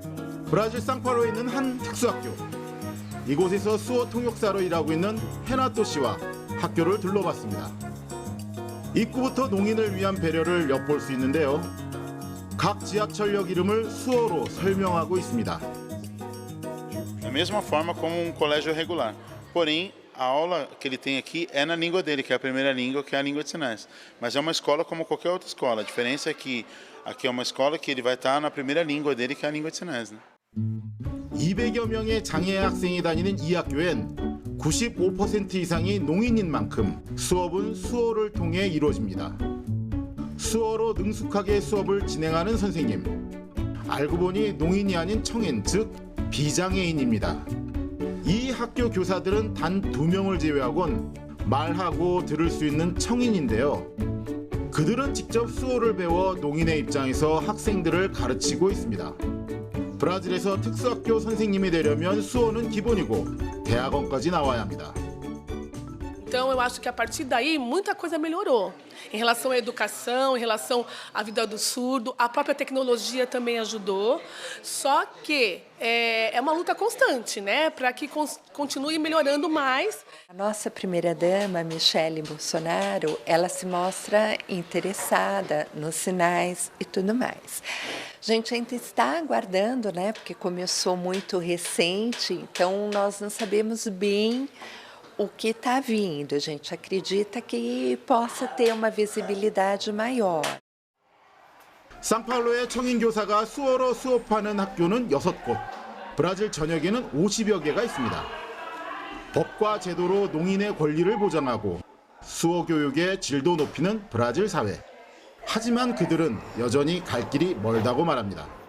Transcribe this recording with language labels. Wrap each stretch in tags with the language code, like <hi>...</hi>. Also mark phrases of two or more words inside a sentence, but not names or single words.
<ko>브라질 상파우로에 있는 한 특수학교. 이곳에서 수어 통역사로 일하고 있는 헤나토 씨와 학교를 둘러봤습니다. 입구부터 농인을 위한 배려를 엿볼 수 있는데요. 각 지하철역 이름을 수어로 설명하고 있습니다.</ko> <pt>Da mesma forma como colégio regular. Porém, a aula que ele tem aqui é na língua dele, que é a primeira língua, que é a língua de sinais. Mas é uma escola como qualquer outra escola. A diferença é que aqui é uma escola que ele vai estar na primeira língua dele, que é a língua de sinais, né?</pt> <ko>200여 명의 장애 학생이 다니는 이 학교엔 95% 이상이 농인인 만큼 수업은 수어를 통해 이루어집니다. 수어로 능숙하게 수업을 진행하는 선생님. 알고 보니 농인이 아닌 청인, 즉 비장애인입니다. 이 학교 교사들은 단 2명을 제외하곤 말하고 들을 수 있는 청인인데요. 그들은 직접 수어를 배워 농인의 입장에서 학생들을 가르치고 있습니다. 브라질에서 특수학교 선생님이 되려면 수어는 기본이고 대학원까지 나와야 합니다.</ko> <pt>Então, eu acho que a partir daí muita coisa melhorou. Em relação à educação, em relação à vida do surdo, a própria tecnologia também ajudou. Só que é uma luta constante, né, para que continue melhorando mais. A nossa primeira-dama, Michele Bolsonaro, ela se mostra interessada nos sinais e tudo mais. A gente ainda está aguardando, né, porque começou muito recente, então nós não sabemos bem o que está vindo. A gente acredita que possa ter uma visibilidade maior.</pt> <ko>상파울로의 청인 교사가 수어로 수업하는 학교는 6곳, 브라질 전역에는 50여 개가 있습니다. 법과 제도로 농인의 권리를 보장하고 수어 교육의 질도 높이는 브라질 사회. 하지만 그들은 여전히 갈 길이 멀다고 말합니다.</ko>